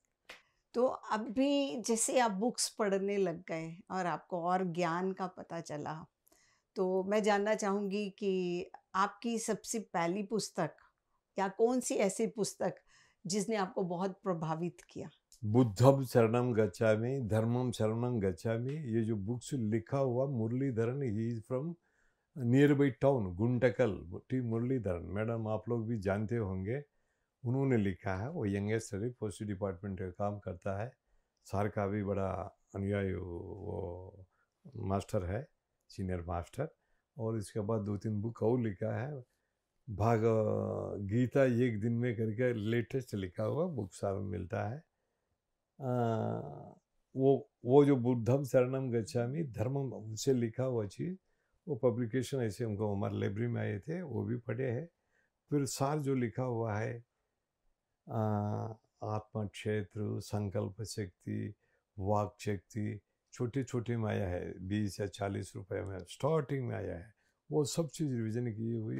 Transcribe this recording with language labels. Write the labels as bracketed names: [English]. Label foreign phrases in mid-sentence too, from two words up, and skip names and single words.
[Hindi] तो अभी जैसे आप बुक्स पढ़ने लग गए और आपको और ज्ञान का पता चला, तो मैं जानना चाहूँगी कि आपकी सबसे पहली पुस्तक या कौन-सी ऐसी पुस्तक जिसने आपको बहुत प्रभावित किया? [Pali] बुद्धम शरणम गच्छामि, धर्मम शरणम गच्छामि, [Hindi] ये जो बुक्स लिखा हुआ मुरलीधरन, [English] he is from near by town [Hindi] गुंटकल, टी मुरलीधरन, मैडम आप लोग भी जानते होंगे। उन्होंने लिखा है, वो यंगेस्ट है, [English] post department [Hindi] का काम करता है, सर का भी बड़ा अनुयायी वो मास्टर है, [English] senior master. [Hindi] और इसके बाद 2-3 बुक और लिखा है, भाग गीता एक दिन में करके लेटेस्ट लिखा हुआ बुक सारा मिलता है। वो जो [Pali] बुद्धम शरणम गच्छामि धर्मम [Hindi] उनसे लिखा हुआ चीज़, वो पब्लिकेशन ऐसे हमको हमारे लाइब्रेरी में आए थे, वो भी पढ़े हैं। फिर सार जो लिखा हुआ है, आत्मा क्षेत्र, संकल्प शक्ति, वाक शक्ति, छोटे छोटे में आया है, 20 या 40 रुपए में स्टार्टिंग में आया है, वो सब चीज़ रिविजन की हुई।